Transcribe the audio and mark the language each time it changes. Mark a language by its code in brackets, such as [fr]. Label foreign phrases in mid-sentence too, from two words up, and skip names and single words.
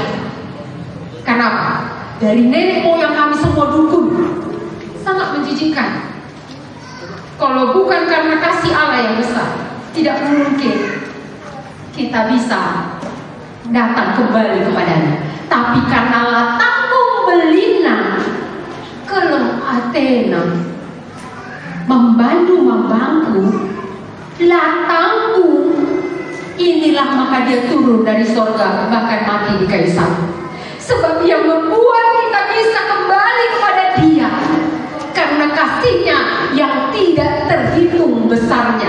[id] Kenapa? Dari nenek moyang kami semua dukun, sangat menjijikkan. Kalau bukan karena kasih Allah yang besar, tidak mungkin kita bisa datang kembali kepadanya. Tapi karena latangku belina keleng Athena membantu latangku, inilah maka dia turun dari sorga, bahkan mati di kayu salib. Sebab yang membuat kita bisa kembali kepada dia karena kasihnya yang tidak terhitung besarnya.